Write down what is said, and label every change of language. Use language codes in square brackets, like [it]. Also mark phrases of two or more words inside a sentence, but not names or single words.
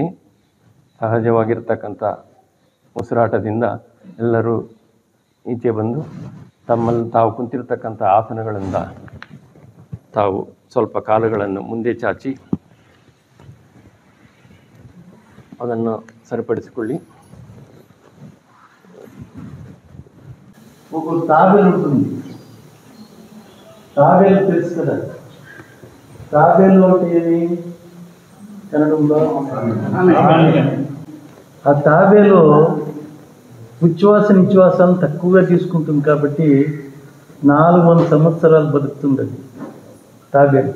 [kn] ಸಹಜವಾಗಿರ್ತಕ್ಕಂಥ ಉಸಿರಾಟದಿಂದ ಎಲ್ಲರೂ ಈಚೆ ಬಂದು ತಮ್ಮಲ್ಲಿ ತಾವು ಕುಂತಿರ್ತಕ್ಕಂಥ ಆಸನಗಳಿಂದ ತಾವು ಸ್ವಲ್ಪ ಕಾಲುಗಳನ್ನು ಮುಂದೆ ಚಾಚಿ ಅದನ್ನು సరిపಡಿಸಿಕೊಳ್ಳి. [te] ఒక తాబేలు ఉంటుంది. తాబేలు తెలుసు కదా, తాబేలు అంటే ఏమి కన్నడంలో? ఆ తాబేలు ఉచ్ఛ్వాస నిశ్వాసాలను తక్కువగా తీసుకుంటుంది కాబట్టి 400 సంవత్సరాలు బతుకుతుంది అది తాబేలు.